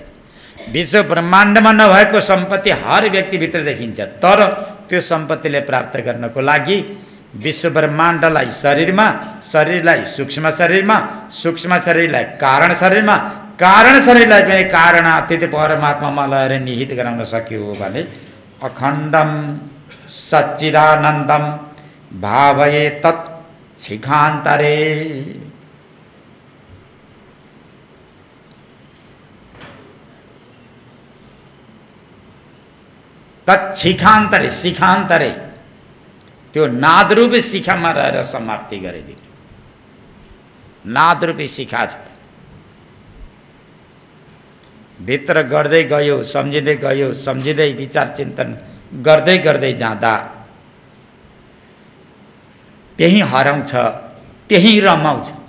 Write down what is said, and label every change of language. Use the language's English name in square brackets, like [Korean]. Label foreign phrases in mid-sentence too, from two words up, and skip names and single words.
[Nepali] विश्व ब्रह्माण्डमा नभएको सम्पत्ति हर व्यक्तिभित्र देखिन्छ। तर त्यो सम्पत्तिले प्राप्त गर्नको लागि विश्व ब्रह्माण्डलाई शरीरमा, शरीरलाई सूक्ष्म शरीरमा, सूक्ष्म शरीरलाई कारण शरीरमा, कारण शरीरलाई पनि कारणातीत परमात्मामा लगेर निहित गराउन सक्यो भने [Sanskrit] अखण्डम सच्चिदानन्दम भावये तत् शिखान्तरे। तत्शिखान्तरे, शिखान्तरे [Nepali] त्यो नादरूपी शिखामा रहेर समाप्ति गरिदिनु। नादरूपी शिखा छ, भित्र गर्दै गयो, सम्झिँदै गयो, सम्झिँदै विचार चिन्तन गर्दै गर्दै जाँदा त्यही हराउँछ, त्यही रमाउँछ।